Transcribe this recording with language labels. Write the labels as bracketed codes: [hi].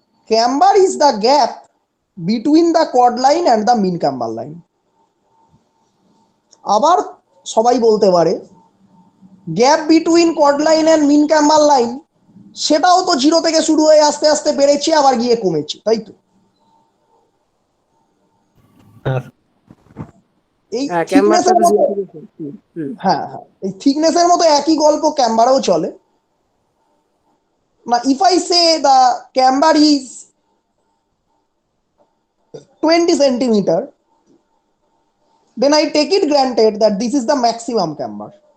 [en] Camber is the gap between the chord line and the mean camber line. [bn] আবার সবাই বলতে পারে [en] gap between chord line and mean camber line, [bn] সেটাও তো zero থেকে শুরু হয়ে আস্তে আস্তে বেড়েছে আবার গিয়ে কমেছে, তাই তো? এই থিকনেসের মতো, হ্যাঁ হ্যাঁ, এই থিকনেসের মতো একই গল্প ক্যাম্বারেও চলে না। [en] If I say the camber is 20 centimeter, then I take it granted that this is the maximum camber.